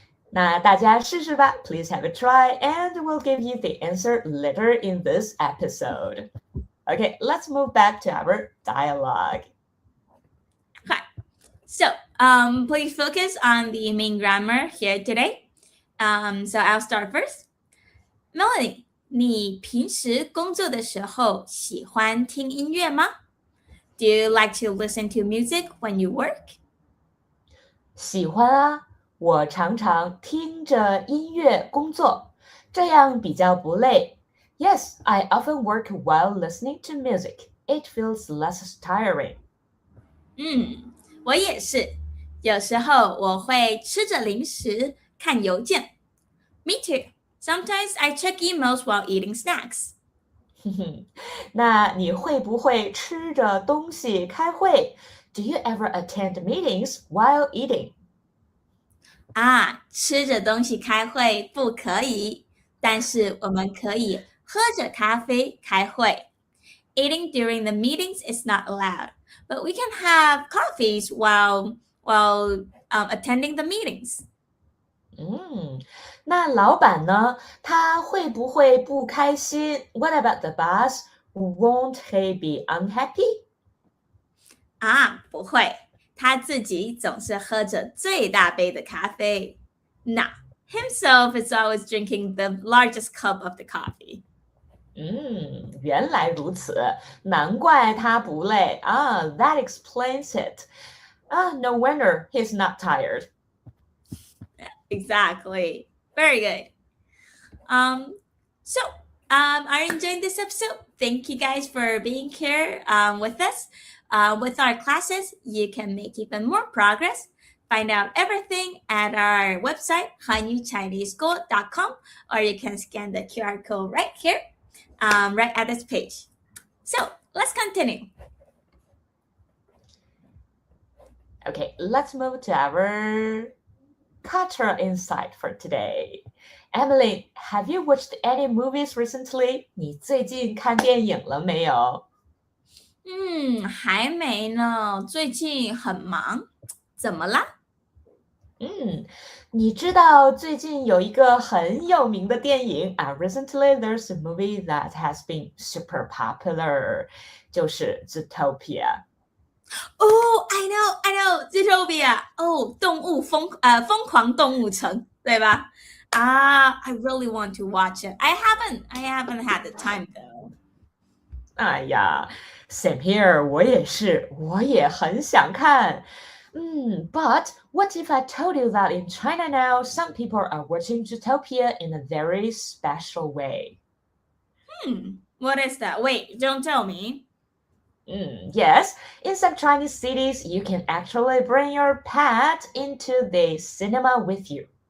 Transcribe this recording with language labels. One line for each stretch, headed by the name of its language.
Chinese: 那大家试试吧
English: Please have a try and we'll give you the answer later in this episode. Okay, let's move back to our dialogue. Okay, so please focus on the main grammar here today. So I'll start first.
Chinese: Melanie, 你平时工作的时候喜欢听音乐吗?
English: Do you like to listen to music when you work?
Chinese: 喜欢啊，我常常听着音乐工作，这样比较不累。
English: Yes, I often work while listening to music. It feels less tiring.
Chinese: 我也是，有时候我会吃着零食看邮件。
English: Me too. Sometimes I check emails while eating snacks.
Chinese: 那你会不会吃着东西开会
English: Do you ever attend meetings while eating?
Chinese: 吃着东西开会不可以，但是我们可以喝着咖啡开会。
English: Eating during the meetings is not allowed, but we can have coffees while attending the meetings.
Chinese: 那老板呢？他会不会不开心
English: What about the boss? Won't he be unhappy?
Chinese: 不会，他自己总是喝着最大杯的咖啡。
English: No, himself is always drinking the largest cup of the coffee.
Chinese: 原来如此，难怪他不累
English: That explains it. No wonder he's not tired. Exactly. Very good. So are you enjoying this episode? Thank you guys for being here with us. With our classes, you can make even more progress. Find out everything at our website, hanyuchineseschool.com, or you can scan the QR code right here, right at this page. So let's continue. Okay, let's move to our cultural insight for today. Emily, have you watched any movies recently?
Chinese: 你最近看电影了没有？还没呢，最近很忙，怎么啦？你知道最近有一个很有名的电影啊？
English: Recently, there's a movie that has been super popular，
Chinese: 就是《Zootopia》。
English: Oh, I know, Zootopia. Oh, 疯狂动物城，
Chinese: 对吧？
English: I really want to watch it. I haven't had the time though.
Chinese: 哎呀，
English: same here，
Chinese: 我也很想看。
English: But what if I told you that in China now, some people are watching Zootopia in a very special way? What is that? Wait, don't tell me. Yes, in some Chinese cities, you can actually bring your pet into the cinema with you.